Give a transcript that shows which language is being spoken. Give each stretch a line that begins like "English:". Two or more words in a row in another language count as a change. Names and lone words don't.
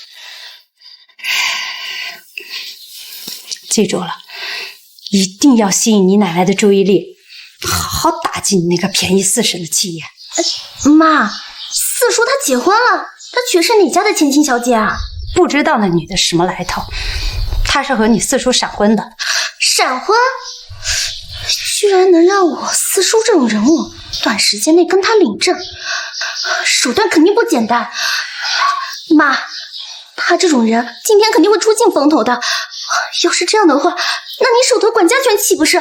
Chinese: 記住了，一定要吸引你奶奶的注意力，好好打擊你那個便宜四嬸的氣焰。媽，四叔他結婚了，他娶是哪家的千金小姐啊？不知道那女的什麼來頭，她是和你四叔閃婚的。閃婚？居然能讓我四叔這種人物短時間內跟他領證，手段肯定不簡單。媽，他這種人今天肯定會出盡風頭的。要是這樣的話，那你手頭管家權豈不是？